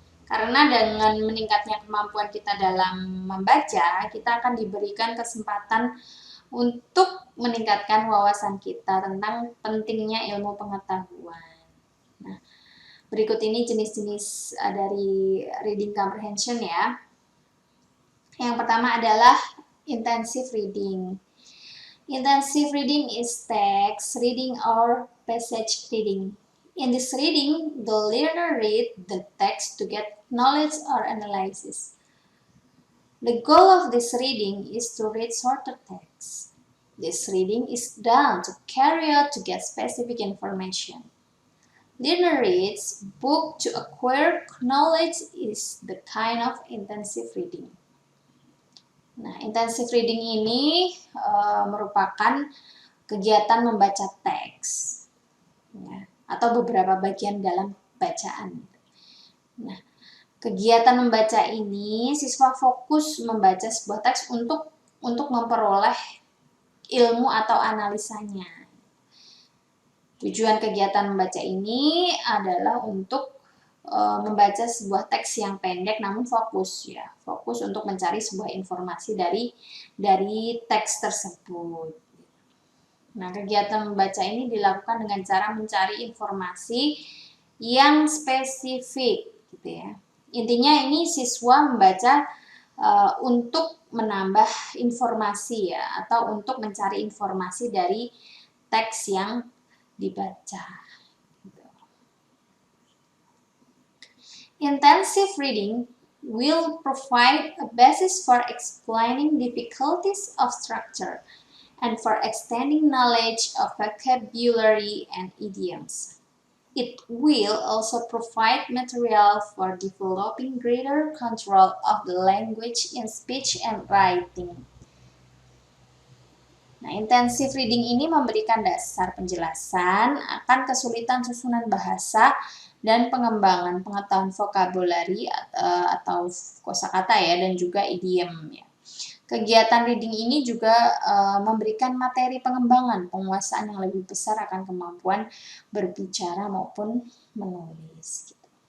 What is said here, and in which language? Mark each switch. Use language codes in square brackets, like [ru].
[id] Karena dengan meningkatnya kemampuan kita dalam membaca, kita akan diberikan kesempatan untuk meningkatkan wawasan kita tentang pentingnya ilmu pengetahuan. Nah, Berikut ini jenis-jenis dari reading comprehension ya. Yang pertama adalah intensive reading. [en] Intensive reading is text reading or passage reading. In this reading, the learner read the text to get knowledge or analysis. The goal of this reading is to read shorter text. This reading is done to carry out to get specific information. Learner reads book to acquire knowledge is the kind of intensive reading. [id] Nah, intensive reading ini merupakan kegiatan membaca teks ya, atau beberapa bagian dalam bacaan. Nah, kegiatan membaca ini siswa fokus membaca sebuah teks untuk memperoleh ilmu atau analisanya. Tujuan kegiatan membaca ini adalah untuk membaca sebuah teks yang pendek namun fokus ya, fokus untuk mencari sebuah informasi dari teks tersebut. Nah, kegiatan membaca ini dilakukan dengan cara mencari informasi yang spesifik gitu ya. Intinya ini siswa membaca untuk menambah informasi ya, atau untuk mencari informasi dari teks yang dibaca. [en] Intensive reading will provide a basis for explaining difficulties of structure and for extending knowledge of vocabulary and idioms. It will also provide material for developing greater control of the language in speech and writing. [id] Nah, intensive reading ini memberikan dasar penjelasan akan kesulitan susunan bahasa dan pengembangan pengetahuan vokabulari atau kosakata ya, dan juga idiom ya. Kegiatan reading ini juga memberikan materi pengembangan penguasaan yang lebih besar akan kemampuan berbicara maupun menulis. Gitu.